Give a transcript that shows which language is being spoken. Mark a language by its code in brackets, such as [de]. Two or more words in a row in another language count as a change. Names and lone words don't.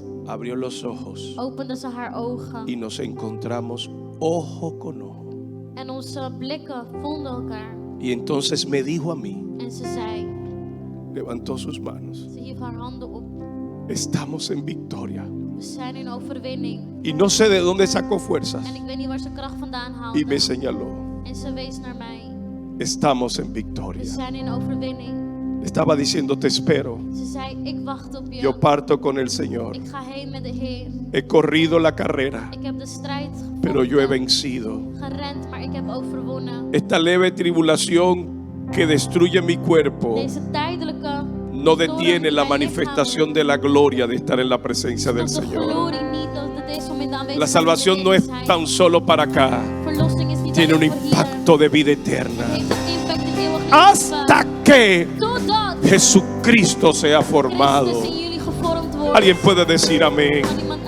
[es] abrió los ojos [nl] opende ze haar ogen. [es] y nos encontramos ojo con ojo. [nl] En onze blikken vonden elkaar. [es] Y entonces me dijo a mí, [nl] En ze zei, [es] levantó sus manos, [nl] ze hief haar handen op. [es] estamos en victoria. [nl] We zijn in overwinning. [es] Y no sé de dónde sacó fuerzas [nl] En ik weet niet waar ze kracht vandaan [es] y me [nl] haalde. [es] señaló, [nl] En ze wees naar mij. [es] estamos en [nl] We [es] victoria. [nl] zijn in overwinning. [es] Estaba diciendo, te espero. [nl] Ze zei, ik wacht op je. [es] Yo parto con el Señor. [nl] Ik ga heen met de Heer. [es] He corrido la carrera, [nl] Ik heb de strijd [es] pero yo he [nl] gevochten, [es] vencido. [nl] gerend, maar ik heb overwonnen. [es] Esta leve tribulación que destruye mi cuerpo [nl] Deze tijdelijke [es] no detiene la manifestación de la gloria de estar en la presencia del [nl] Stopt de [es] Señor. [nl] glorie niet dat deze moment aanwezig [es] La [nl] is [es] salvación [nl] in [es] no es [nl] zijn. [es] tan solo para acá, [nl] Verlossing is niet [es] tiene un [nl] alleen voor hier. [es] impacto de vida eterna. [nl] Het heeft een impact in eeuwig [es] Hasta que [nl] Totdat [es] Jesucristo sea [nl] Christus [es] formado. [nl] in jullie gevormd wordt. [es] Alguien puede decir amén. [nl] Kan iemand